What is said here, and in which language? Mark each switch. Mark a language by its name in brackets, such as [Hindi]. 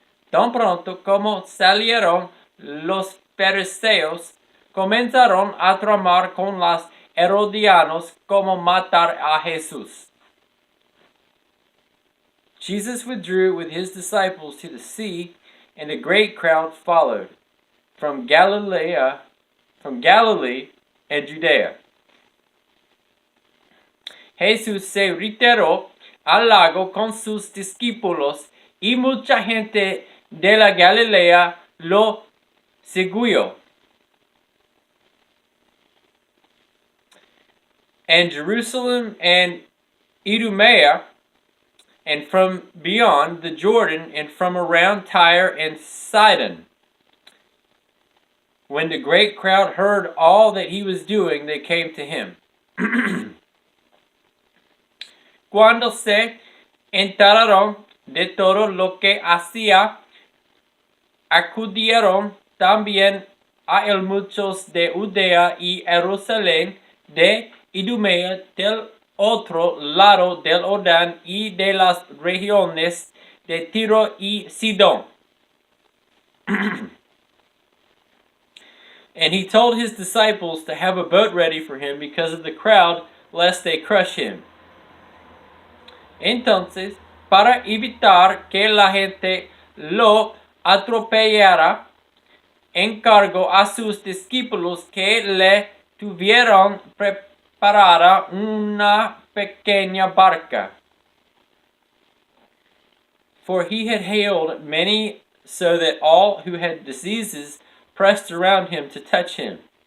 [Spanish] Tan pronto como salieron los fariseos, comenzaron a tramar con los herodianos como matar a Jesús. [English] Jesus withdrew with his disciples to the sea, and a great crowd followed from Galilee and Judea. [Spanish] Jesús se retiró al lago con sus discípulos, y mucha gente de la Galilea lo siguió. [English] And Jerusalem and Idumea, and from beyond the Jordan, and from around Tyre and Sidon. When the great crowd heard all that he was doing, they came to him. [Spanish] Cuando se enteraron de todo lo que hacía, acudieron también a él muchos de Judea y Jerusalén, de Idumea, del otro lado del Jordán, y de las regiones de Tiro y Sidón. [English] And he told his disciples to have a boat ready for him because of the crowd, lest they crush him. [Spanish] Entonces, para evitar que la gente lo atropellara, encargó a sus discípulos que le tuvieran preparada una pequeña barca. [English] For he had healed many, so that all who had diseases pressed around him to touch him.